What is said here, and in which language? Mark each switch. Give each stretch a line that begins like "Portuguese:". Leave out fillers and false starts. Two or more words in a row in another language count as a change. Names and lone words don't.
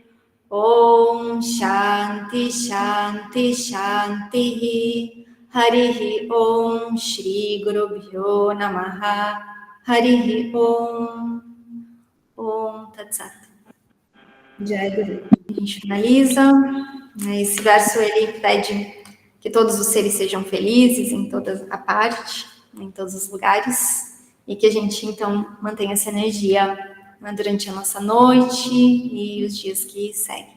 Sanskrit: ॐ शान्तिः शान्तिः शान्तिः. हरिः ॐ श्री गुरुभ्यो नमः. हरिः ॐ। ॐ तत् सत्. जय गुरु.
Portuguese: A gente finaliza. Esse verso ele pede que todos os seres sejam felizes em toda a parte, em todos os lugares, e que a gente então mantenha essa energia, né, durante a nossa noite e os dias que seguem.